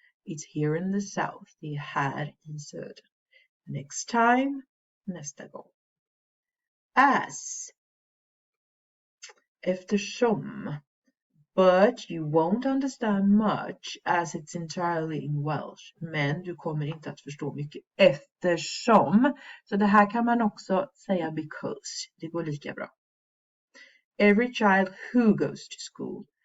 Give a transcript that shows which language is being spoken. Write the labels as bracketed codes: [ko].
[en] It's here in the south. [sv] Det är här i södern. [en] Next time. [sv] Nästa gång. [en] As. [sv] Eftersom. [en] But you won't understand much as it's entirely in Welsh. [sv] Men du kommer inte att förstå mycket eftersom. Så det här kan man också säga [en] because. [sv] Det går lika bra. [en] Every child who goes to school.